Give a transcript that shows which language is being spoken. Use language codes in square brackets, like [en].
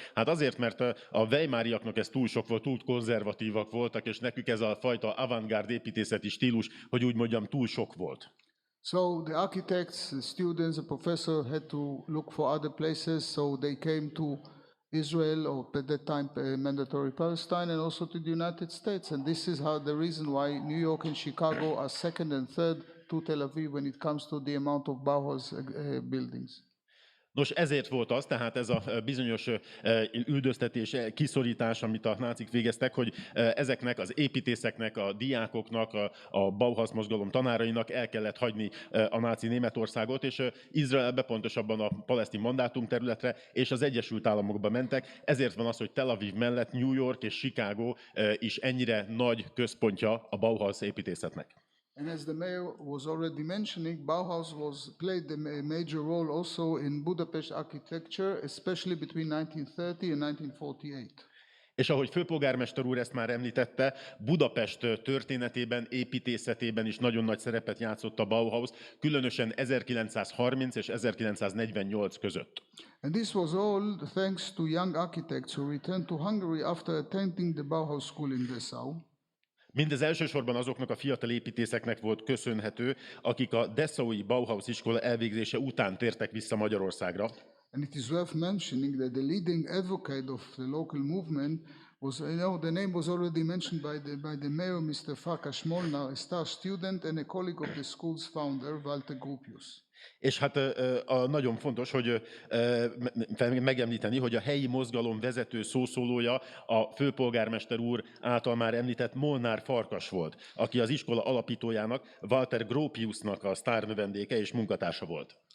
[hu] Hát azért, mert a weimáriaknak ez túl sok volt, túl konzervatívak voltak, és nekük ez a fajta avantgárd építészeti stílus, hogy úgy mondjam, túl sok volt. [en] So the architects, the students, the professor had to look for other places, so they came to Israel, or at that time mandatory Palestine, and also to the United States. And this is the reason why New York and Chicago are second and third to Tel Aviv when it comes to the amount of Bauhaus buildings. [hu] Nos, ezért volt az, tehát ez a bizonyos üldöztetés, kiszorítás, amit a nácik végeztek, hogy ezeknek az építészeknek, a diákoknak, a Bauhaus mozgalom tanárainak el kellett hagyni a náci Németországot, és Izraelbe, pontosabban a palesztin mandátum területre és az Egyesült Államokba mentek. Ezért van az, hogy Tel Aviv mellett New York és Chicago is ennyire nagy központja a Bauhaus építészetnek. [en] And as the mayor was already mentioning, Bauhaus played a major role also in Budapest architecture, especially between 1930 and 1948. [hu] És ahogy főpolgármester úr ezt már említette, Budapest történetében, építészetében is nagyon nagy szerepet játszott a Bauhaus, különösen 1930 és 1948 között. [en] And this was all thanks to young architects who returned to Hungary after attending the Bauhaus school in Dessau. [hu] Mindez elsősorban azoknak a fiatal építészeknek volt köszönhető, akik a Dessaui Bauhaus iskola elvégzése után tértek vissza Magyarországra. [en] And it is worth mentioning that the leading advocate of the local movement was, the name was already mentioned by the mayor, Mr. Farkas Molnar, a star student and a colleague of the school's founder, Walter Gropius. [hu] És hát nagyon fontos, hogy megemlíteni, hogy a helyi mozgalom vezető szószólója a főpolgármester úr által már említett Molnár Farkas volt, aki az iskola alapítójának, Walter Gropiusnak a sztárnövendéke és munkatársa volt.